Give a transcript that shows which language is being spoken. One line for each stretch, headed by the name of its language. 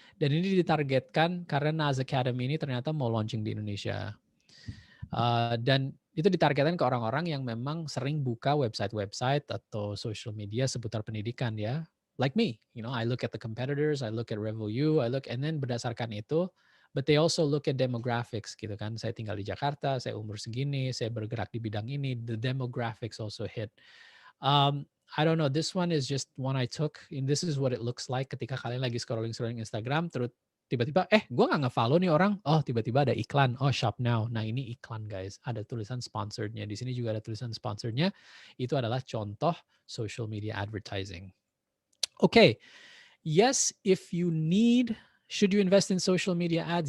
Indonesian: Dan ini ditargetkan karena Naz Academy ini ternyata mau launching di Indonesia. Dan itu ditargetkan ke orang-orang yang memang sering buka website-website atau social media seputar pendidikan ya.
English: Like me, I look at the competitors, I look at Revoyu, and then
Indonesian: berdasarkan itu,
English: but they also look at demographics
Indonesian: gitu kan. Saya tinggal di Jakarta, saya umur segini, saya bergerak di bidang ini,
English: the demographics also hit. I don't know, this one is just one I took, and this is what it looks like
Indonesian: ketika kalian lagi scrolling Instagram, terus tiba-tiba, gue nggak nge-follow nih orang, oh tiba-tiba ada iklan,
English: oh shop now.
Indonesian: Nah ini iklan guys, ada tulisan sponsorednya. Di sini juga ada tulisan sponsorednya. Itu adalah contoh social media advertising.
English: Okay, yes, if you need, should you invest in social media ads?